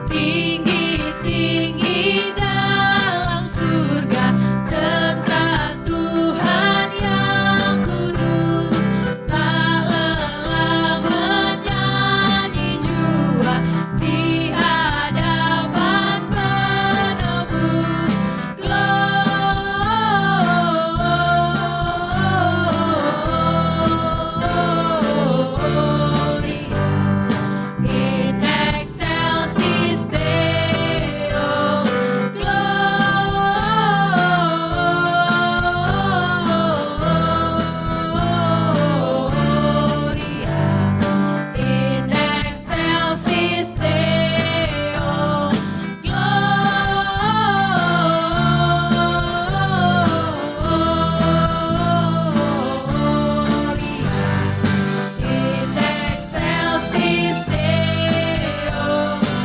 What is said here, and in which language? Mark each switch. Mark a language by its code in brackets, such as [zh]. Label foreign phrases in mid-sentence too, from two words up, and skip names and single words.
[id] Tinggi-tinggi dalam surga, tentang Tuhan yang kudus, tak lelah menyanyi jua di hadapan penebus. [la] Gloria in excelsis Deo, Gloria in excelsis Deo, Gloria in excelsis Deo,